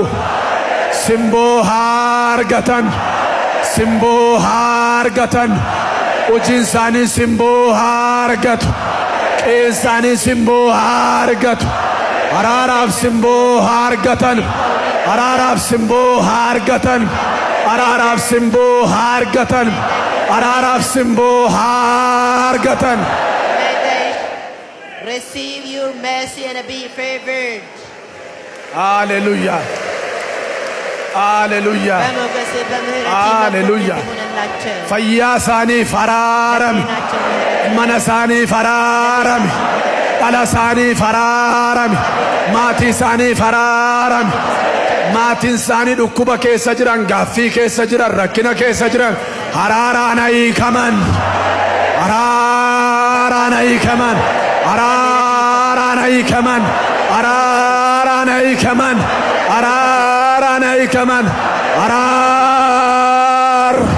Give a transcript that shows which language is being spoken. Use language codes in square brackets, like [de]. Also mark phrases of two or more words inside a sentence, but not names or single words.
[om] Simboo haa argatan, simboo haa argatan, hojiin isaanii simboo haa argatu, qe'een isaanii simboo haa argatu. Araaraaf simboo haa argatan, araaraaf simboo haa argatan, araaraaf simboo haa argatan, araaraaf simboo haa argatan. [en] May they receive your mercy and be favored. Hallelujah. Hallelujah. [am] በሞገስ በምህረት ሃሌሉያ። ይሁንላቸው። [om] Fayyaa isaaniif araarami, mana isaaniif araarami, dhala isaaniif araarami, maatii isaaniif araarami. Maatiin isaanii dhukkuba keessa jiran, gaaffii keessa jiran, rakkina keessa jiran araaraan hiikaman, araaraan hiikaman, araaraan hiikaman, araaraan hiikaman, araaraan hiikaman, araar.